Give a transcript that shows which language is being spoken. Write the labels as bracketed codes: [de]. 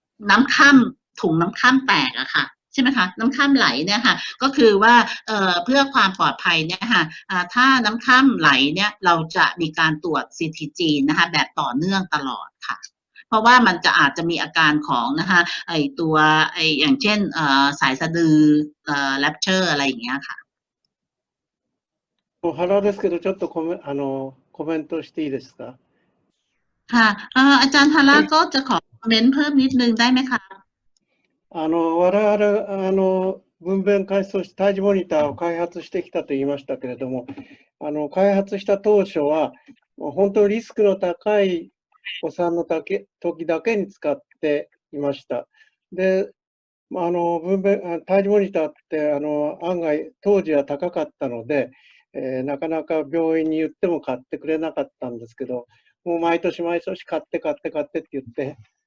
[th] น้ำค่ำถุงน้ำค่ำแตกอะค่ะใช่ไหมคะน้ำค่ำไหลเนี่ยค่ะก็คือว่าเพื่อความปลอดภัยเนี่ยค่ะถ้าน้ำค่ำไหลเนี่ยเราจะมีการตรวจ CTG นะคะแบบต่อเนื่องตลอดค่ะเพราะว่ามันจะอาจจะมีอาการของนะคะอย่างเช่นสายสะดือแรปเชอร์อะไรอย่างเงี้ยค่ะ [ja] 原ですけど、ちょっとコメントしていいですか？ [th] ค่ะอาจารย์ฮาร่าก็จะขอคอมเมนต์เพิ่มนิดนึงได้ไหมคะ [ja] 我々分娩開始として胎児モニターを開発してきたと言いましたけれども、開発した当初は本当にリスクの高いお産の時だけに使っていました。で、胎児モニターって案外当時は高かったので、なかなか病院に言っても買ってくれなかったんですけど、もう毎年毎年買ってって言って、